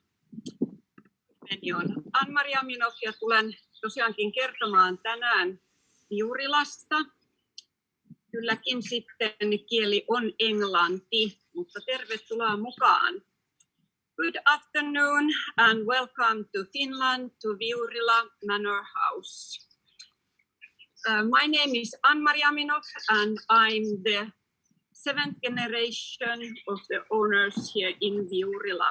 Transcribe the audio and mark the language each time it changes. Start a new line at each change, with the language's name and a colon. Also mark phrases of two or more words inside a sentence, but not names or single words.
Finnish: Nimeni on Anne-Marie Aminov ja tulen tosiaankin kertomaan tänään Viurilasta. Kylläkin sitten kieli on englanti, mutta tervetuloa mukaan.
English: Good afternoon and welcome to Finland, to Viurila Manor House. My name is Anne-Marie Aminov and I'm the 7th generation of the owners here in Viurila.